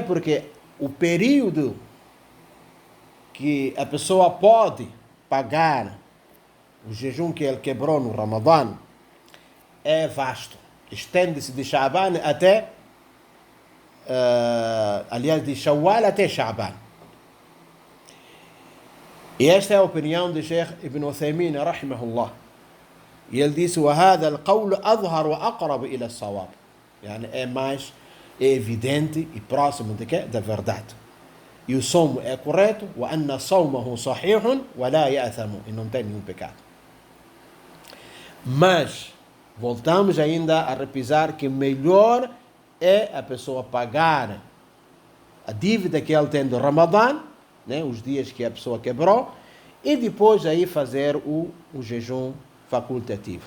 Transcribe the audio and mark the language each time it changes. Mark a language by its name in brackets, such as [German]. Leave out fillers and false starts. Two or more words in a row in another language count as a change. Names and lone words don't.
[Portuguese] Porque o período que a pessoa pode pagar o jejum que ele quebrou no Ramadã é vasto. Estende-se de Sha'ban até, aliás, de Shawwal até Sha'ban. E esta é a opinião de Sheikh Ibn Uthaymin, rahimahullah. E ele disse: [Arabic] وَهَذَا الْقَوْلُ أَظْهَرُ وَأَقْرَبُ إِلَى الصَّوَابِ. [Portuguese] Yani, é mais evidente e próximo de quê? Da verdade. E o somo é correto. [Arabic] وَأَنَّ صَوْمَهُ صَحِيحٌ وَلَا يَأْثَمُ. [Portuguese] E não tem nenhum pecado. Mas voltamos ainda a repisar que melhor é a pessoa pagar a dívida que ele tem do Ramadã, né, os dias que a pessoa quebrou, e depois aí fazer o jejum facultativo.